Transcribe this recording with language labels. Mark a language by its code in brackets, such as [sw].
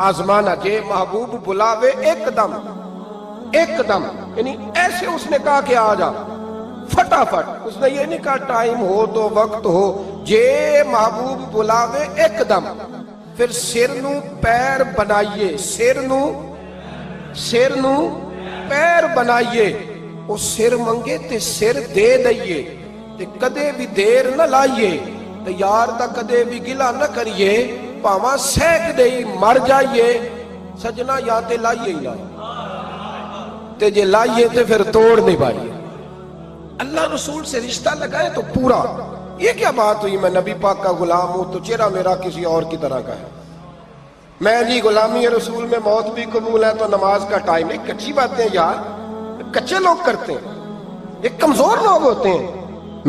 [ur] آزمانا [pa] جے محبوب بلاوے ایک دم, ایک دم, [ur] یعنی ایسے اس نے کہا کہ آ جا فٹافٹ. اس نے یہ نہیں کہا ٹائم ہو تو وقت ہو, [pa] جے محبوب بلاوے ایک دم. پھر سر نو پیر بنائیے, سر نو پیر بنائیے. وہ سر منگے تے سر دے دئیے, تے کدے بھی دیر نہ لائیے. تے یار دا کدے بھی گلا نہ کریے, پاواں سیک دئی مر جائیے. سجنا یا تے لائیے ہی لائیے. تے جے لائیے تے پھر توڑ نہیں پائیے. [ur] اللہ رسول سے رشتہ لگائے تو پورا. یہ کیا بات ہوئی میں نبی پاک کا غلام ہوں تو چہرہ میرا کسی اور کی طرح کا ہے. میں جی غلامی رسول میں موت بھی قبول ہے تو نماز کا ٹائم. ایک کچی باتیں یار کچے لوگ کرتے ہیں, ایک کمزور لوگ ہوتے ہیں.